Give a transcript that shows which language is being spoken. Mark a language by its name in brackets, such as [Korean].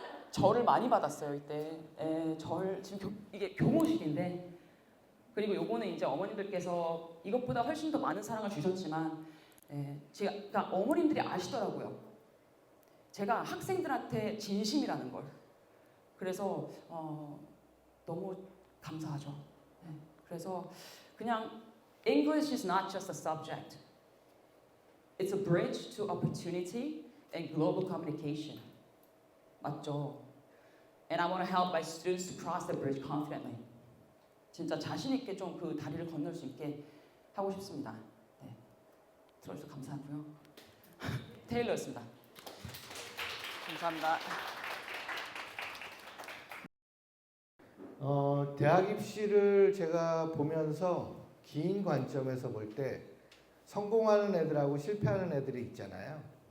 [Korean] 절을 많이 받았어요 이때. 절 지금 이게 교모식인데 그리고 요거는 이제 어머님들께서 이것보다 훨씬 더 많은 사랑을 주셨지만 제가 그러니까 어머님들이 아시더라고요. 제가 학생들한테 진심이라는 걸. 그래서 너무 감사하죠. 그래서 그냥 [English] English is not just a subject. It's a bridge to opportunity and global communication. [Korean] 맞죠? [English] And I want to help my students to cross the bridge confidently. [Korean] 진짜 자신 있게 좀 그 다리를 건널 수 있게 하고 싶습니다. 네. 들어주셔서 감사하고요. 테일러였습니다. 감사합니다. 대학 입시를 제가 보면서 긴 관점에서 볼 때 성공하는 애들하고 실패하는 애들이 있잖아요.